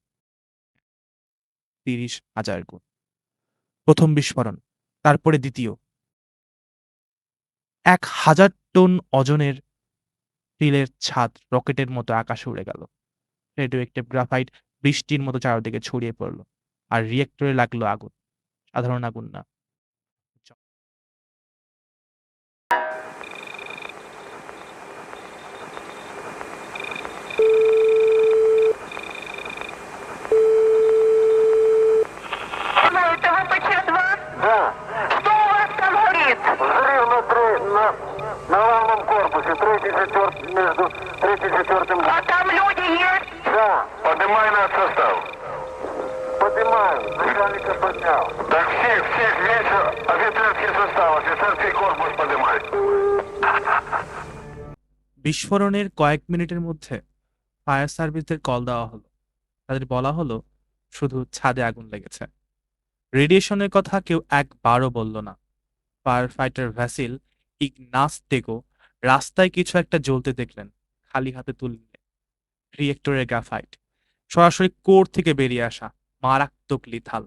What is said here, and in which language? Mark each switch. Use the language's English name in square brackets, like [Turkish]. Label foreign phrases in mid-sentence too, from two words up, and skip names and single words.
[Bangla] ৩০,০০০ গুণ। প্রথম বিস্ফোরণ, তারপরে দ্বিতীয়। ১,০০০ টন ওজনের স্টিলের ছাদ রকেটের মতো আকাশে উড়ে গেল। [English] radioactive graphite [Bangla] বৃষ্টির মতো চারদিকে ছড়িয়ে পড়ল। আর রিয়েক্টরে লাগলো আগুন, সাধারণ আগুন না। [Russian] Алло, это ВПЧ-2? Да, Что у вас там горит? взрыв на главном корпусе, третий, четвертый, между третьим и четвертым. А там люди есть? Да, Поднимай наш состав. поднимаю, начальника поднял. Так всех весь офицерский состав, офицерский корпус поднимай. [Bangla] বিস্ফোরণের কয়েক মিনিটের মধ্যে [English] fire services [Bangla] কল দেওয়া হলো। তাদের বলা হলো শুধু ছাদে আগুন লেগেছে, রেডিয়েশনের কথা কেউ একবারও বলল না। [English] fire fighter [Bangla] ভ্যাসিল ইগনাসতেগো রাস্তায় কিছু একটা জ্বলতে দেখলেন, খালি হাতে তুললে রিয়েক্টরের গ্রাফাইট, সরাসরি কোর থেকে বেরিয়ে আসা, মারাত্মক লিথাল।